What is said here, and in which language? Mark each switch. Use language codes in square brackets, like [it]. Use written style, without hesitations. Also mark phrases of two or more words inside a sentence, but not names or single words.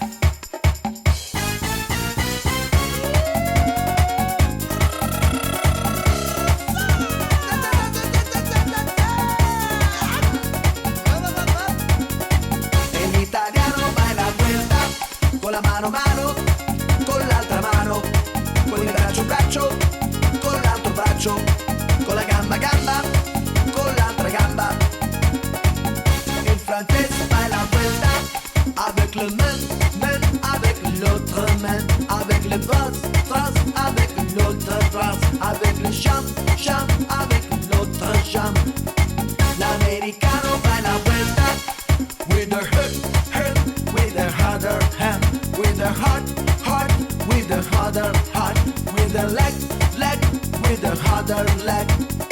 [it] El italiano [es] baila vuelta, [it] con la mano mano, con l'altra mano, con il braccio braccio, con l'altro braccio, con la gamba gamba, con l'altra gamba. Il francese [es] baila vuelta, [fr] avec le main, avec l'autre main, avec le bras, avec l'autre bras, avec le jambe, avec l'autre jambe. [es] L'americano baila vuelta, [en] with the head, with the other hand, with the heart, with the other heart, with the leg, with the other leg.